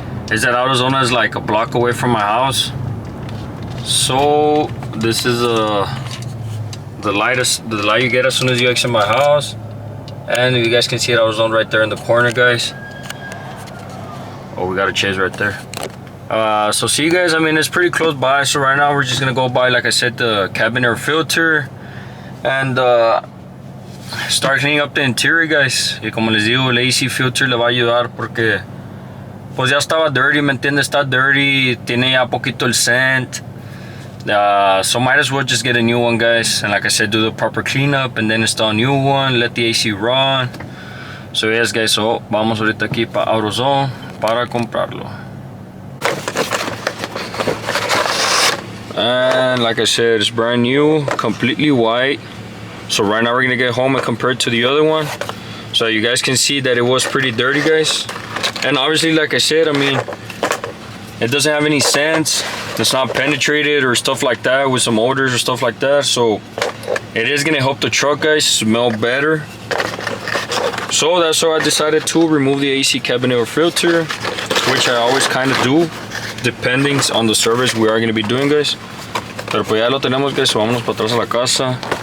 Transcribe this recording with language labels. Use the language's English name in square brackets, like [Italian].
[English] Is that AutoZone is like a block away from my house. So this is the light you get as soon as you exit my house, and you guys can see it, I was on right there in the corner, guys. Oh, we got a chase right there. So see you guys, I mean, it's pretty close by. So right now we're just gonna go buy, like I said, the cabin air filter and start cleaning up the interior, guys. [Spanish] Y como les digo, el AC filter le va a ayudar porque pues ya estaba dirty, ¿me entiendes? Está dirty, tiene ya poquito el scent. [English] So might as well just get a new one, guys, and like I said, do the proper cleanup and then install a new one, let the AC run. So yes, guys, so [Spanish] vamos ahorita aquí para AutoZone para comprarlo. [English] And like I said, it's brand new, completely white. So right now we're gonna get home and compare it to the other one, so you guys can see that it was pretty dirty, guys. And obviously, like I said, I mean, it doesn't have any scents. It's not penetrated or stuff like that with some odors or stuff like that. So it is gonna help the truck, guys, smell better. So that's why I decided to remove the AC cabin air filter, which I always kind of do, depending on the service we are gonna be doing, guys. [Spanish] Pero pues ya lo tenemos, guys, so vámonos para atrás a la casa.